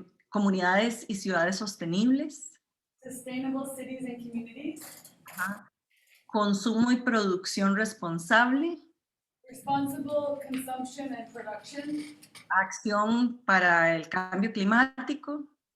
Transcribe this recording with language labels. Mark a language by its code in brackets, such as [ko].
[es] Comunidades y ciudades sostenibles. [en] sustainable cities and communities, Ajá. [es] Consumo y producción responsable. [en] responsible consumption and production, [es] Acción para el cambio climático.